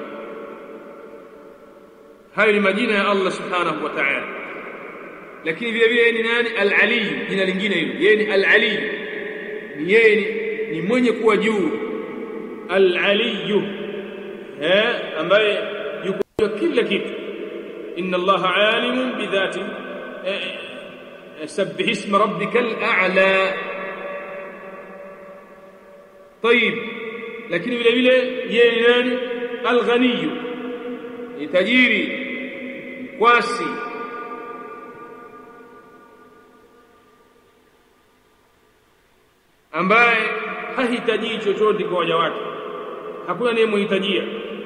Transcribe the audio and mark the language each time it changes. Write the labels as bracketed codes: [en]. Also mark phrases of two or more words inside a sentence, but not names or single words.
[sw] Hayo ni majina ya Allah [ar] سبحانه وتعالى. [sw] Lakini vile vile ni nani? Al-Ali, jina lingine hilo. Yeye ni Al-Ali, yeye ni mwenye kuwa juu. Al-Ali, ambaye yuko kila kitu. [ar] إن الله عليم بذات، سبح اسم ربك الأعلى. [sw] طيب, lakini vile vile yeye ni nani? Al-Ghani, ni tajiri, mkwasi, ambaye hahitaji chochote kwa waja wake, hakuna anayemhitajia.